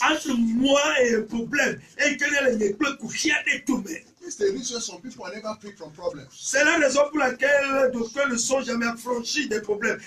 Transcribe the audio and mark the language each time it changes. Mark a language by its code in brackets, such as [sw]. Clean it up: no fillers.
[fr] entre moi et un problème, et que les [en] It's the reason some people are never free from problems. [fr] c'est la raison pour laquelle d'aucuns ne sont jamais affranchis des problèmes.